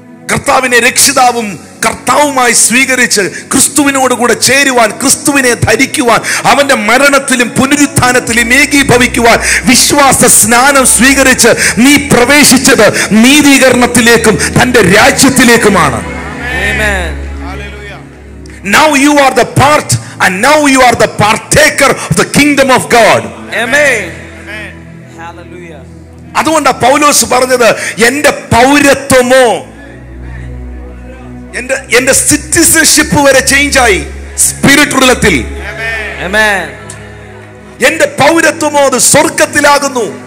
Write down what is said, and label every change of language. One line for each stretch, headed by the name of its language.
Malayalam: കർത്താവിനെ രക്ഷിതാവും കർത്താവുമായി സ്വീകരിച്ച് ക്രിസ്തുവിനോട് കൂടെ ചേരുവാൻ, ക്രിസ്തുവിനെ ധരിക്കുവാൻ, അവന്റെ മരണത്തിലും പുനരുത്ഥാനത്തിലും ഏകീഭവിക്കുവാൻ വിശ്വാസ സ്നാനം സ്വീകരിച്ച് നീ പ്രവേശിച്ചത് നീതീകരണത്തിലേക്കും തന്റെ രാജ്യത്തിലേക്കുമാണ്.
English: Amen. Now you are the part and now you are the partaker of the kingdom of God. Amen. Hallelujah.
Malayalam: അതുകൊണ്ടാണ് പൗലോസ് പറഞ്ഞത്, എന്റെ പൗരത്വമോ, എന്റെ സിറ്റിസൺഷിപ്പ് വരെ ചേഞ്ച് ആയി സ്പിരിറ്റ് തലത്തിൽ.
English: Amen.
Malayalam: എന്റെ പൗരത്വമോ അത് സ്വർഗത്തിലാകുന്നു.